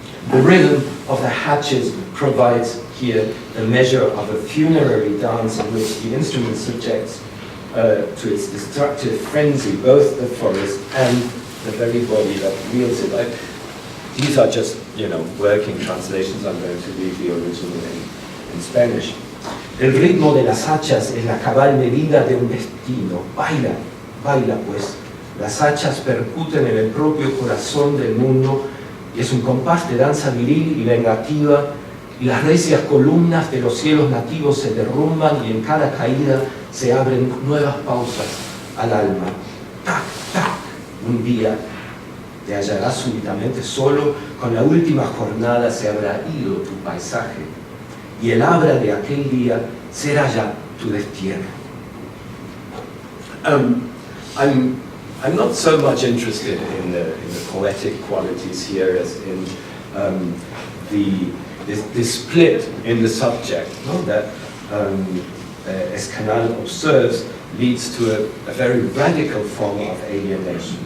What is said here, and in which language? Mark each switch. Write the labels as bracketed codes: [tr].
[en] The rhythm of the hatches provides here a measure of a funerary dance in which the instrument subjects to its destructive frenzy both the forest and the very body that wields it. These are just, working translations. I'm going to read the original in Spanish. [es] El ritmo de las hachas es la cabal medida de un destino. Baila, baila pues. Las hachas percuten en el propio corazón del mundo y es un compás de danza viril y vengativa, y las recias columnas de los cielos nativos se derrumban y en cada caída se abren nuevas pausas al alma. Tac, tac, un día te hallarás súbitamente solo, con la última jornada se habrá ido tu paisaje, y el abra de aquel día será ya tu destierro. [en] I'm not so much interested in the poetic qualities here as in this split in the subject, no? That, as Canal observes, leads to a very radical form of alienation.